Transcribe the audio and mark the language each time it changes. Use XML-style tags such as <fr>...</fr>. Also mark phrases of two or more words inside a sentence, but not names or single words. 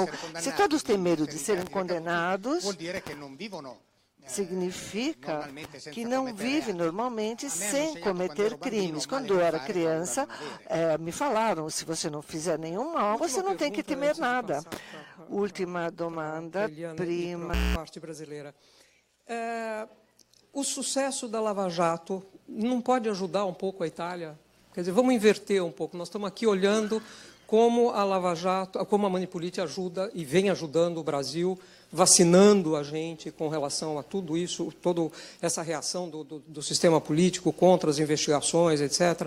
<pt>Se todos têm medo de serem condenados, significa que não vive normalmente sem cometer crimes. Quando eu era criança, me falaram, se você não fizer nenhum mal, você não tem que temer nada.</pt> <it>Última domanda, prima.</it> <pt>Parte brasileira. O sucesso da Lava Jato não pode ajudar um pouco a Itália? Quer dizer, vamos inverter um pouco. Nós estamos aqui olhando como a Lava Jato, como a Manipulite ajuda e vem ajudando o Brasil, vacinando a gente com relação a tudo isso, toda essa reação do sistema político contra as investigações, etc.</pt>